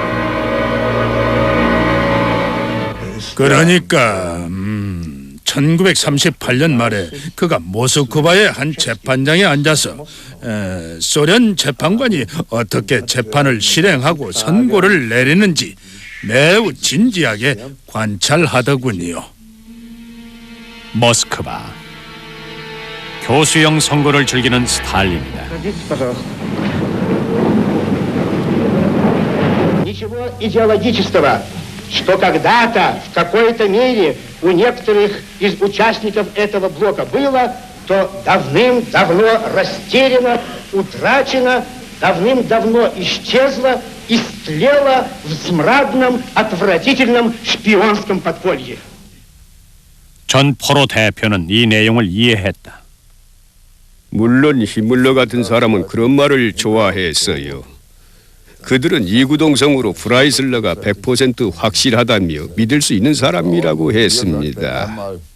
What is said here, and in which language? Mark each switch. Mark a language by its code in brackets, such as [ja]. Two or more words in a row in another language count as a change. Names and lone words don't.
[ko] 그러니까 1938년 말에 그가 모스크바의 한 재판장에 앉아서 소련 재판관이 어떻게 재판을 실행하고 선고를 내리는지 매우 진지하게 관찰하더군요. 모스크바. 교수형 선고를 즐기는 스탈린이다. [ru] Ничего идеологического, что когда-то в какой-то мере у некоторых из участников этого блока было, то давным-давно растеряно, утрачено, давным-давно исчезло, истлело в смрадном, отвратительном шпионском подполье. [ko] 전 포로 대표는 이 내용을 이해했다. 물론 히물러 같은 사람은 그런 말을 좋아했어요. 그들은 이구동성으로 프라이슬러가 100% 확실하다며 믿을 수 있는 사람이라고 했습니다.